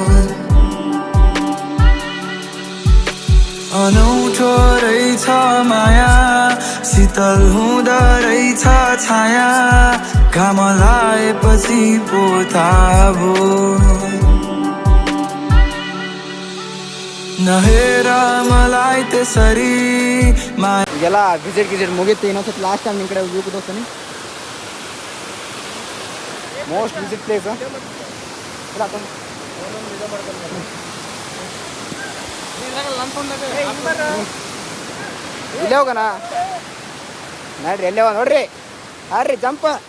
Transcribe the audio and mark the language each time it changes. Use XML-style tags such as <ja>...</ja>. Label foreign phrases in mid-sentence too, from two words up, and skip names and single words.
<ne>अनौठो रहेछ माया शीतल हुँदो रहेछ छाया घाम लाएपछि पो थाहा भयो नहेर मलाई त्यसरी</ne> <kn>ಈಗೆಲ್ಲ ವಿಸಿಟ್ ಮುಗೀತು ಇನ್ನೊಂದ್ಸತಿ</kn> <en>last time</en> <kn>ನಿಮ್ಮ ಕಡೆ ವ್ಯೂ ತೋರಿಸ್ತಾನೆ</kn> <en>most visit place</en> <kn>ಇಲ್ಲೇ ಹೋಗೋಣ ನೋಡ್ರಿ ಎಲ್ಲೇ ನೋಡ್ರಿ ಹಾರ್ರಿ ಜಂಪ</kn>